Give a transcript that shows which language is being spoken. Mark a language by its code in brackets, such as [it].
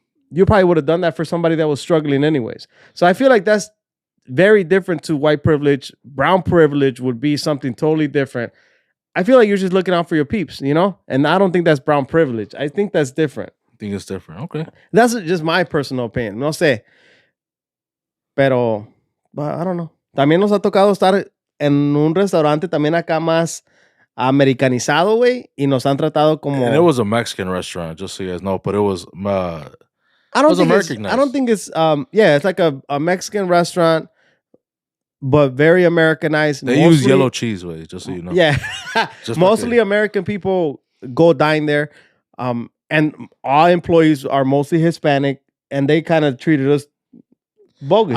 [en] You probably would have done that for somebody that was struggling anyways. So I feel like that's very different to white privilege. Brown privilege would be something totally different. I feel like you're just looking out for your peeps, And I don't think that's brown privilege. I think that's different. I think it's different. Okay. That's just my personal opinion. [es] No sé. Pero, [en] I don't know. [es] También nos ha tocado estar en un restaurante también acá más americanizado, güey, y nos han tratado como... [en] And it was a Mexican restaurant, just so you guys know, but it was... I don't think it's it's like a Mexican restaurant, but very Americanized. They use yellow cheese, way, just so you know. Yeah. Mostly American people go dine there. And all employees are mostly Hispanic, and they kind of treated us bogus.